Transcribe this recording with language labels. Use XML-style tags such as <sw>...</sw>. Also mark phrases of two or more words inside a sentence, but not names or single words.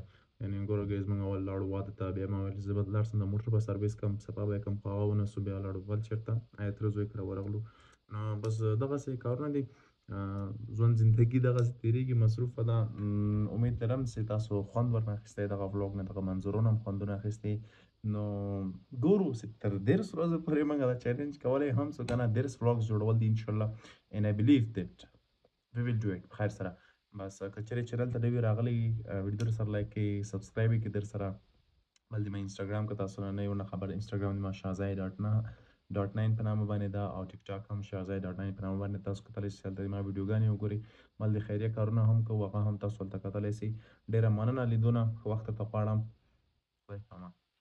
<ps>یعنې ګوره ګیز موږ اول لاړو واده ته بیا ما ویل زه به لاړ شم د موټر به سرویس کړم سبا به یې کړم خو هغه ونه سو بیا لاړو بل چېرته آیا تره زوی کره ورغلو نو بس دغسې کارونه دي ژوند زندگی دغسې تېرېږي مصروفه ده امید لرم چې تاسو خوند ورنه اخیستی دغه ولاګ نه دغه منظرونه هم خوندونه اخیستي نو ګورو چې تر 10 ورځو پورې موږ دا چیلنج کولی هم څو که نه 10 ولاګز جوړول دي انشاءالله</ps> <en>and I believe that we will do it</en> <ps>خیر سره بس که چېرې چینل ته نوي راغلی ویډیو در سره لایک کړئ سبسکرایب یې کړئ در سره بل د ما انسټاګرام که تاسو نه یو نه خبر انسټاګرام د ما شاهزای .9 په نامه باندې ده او ټیک ټاک هم شاهزای .9 په نامه باندې تاسو کتلی شئ هلته د ما ویډیوګانې وګورئ بل د خیریه کارونه هم کوو هغه هم تاسو هلته کتلی شئ ډېره مننه لیدونه ښه وخت درته غواړم خدای پامان</ps>